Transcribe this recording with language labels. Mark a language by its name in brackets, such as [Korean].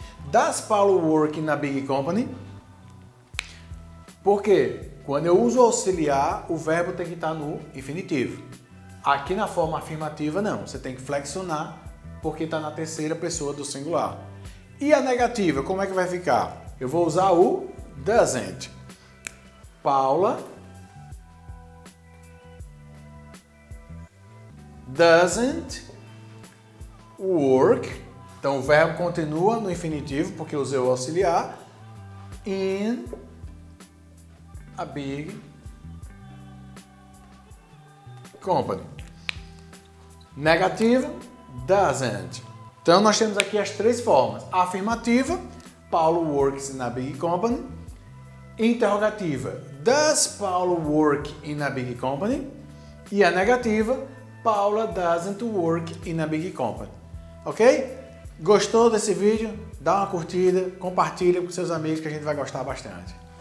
[English] Does Paulo work in a big company? [Portuguese] Porque quando eu uso auxiliar, o verbo tem que estar no infinitivo. Aqui na forma afirmativa não, você tem que flexionar porque está na terceira pessoa do singular. E a negativa, como é que vai ficar? Eu vou usar o doesn't. [English] Paula doesn't work. [Portuguese] Então o verbo continua no infinitivo porque eu usei o auxiliar. [English] In a big company. [Portuguese] Negativa, doesn't. Então nós temos aqui as três formas. Afirmativa, [English] Paulo works in a big company. [Portuguese] Interrogativa, [English] does Paulo work in a big company? [Portuguese] E a negativa, [English] Paula doesn't work in a big company. [Portuguese] Ok? Gostou desse vídeo? Dá uma curtida, compartilha com seus amigos que a gente vai gostar bastante.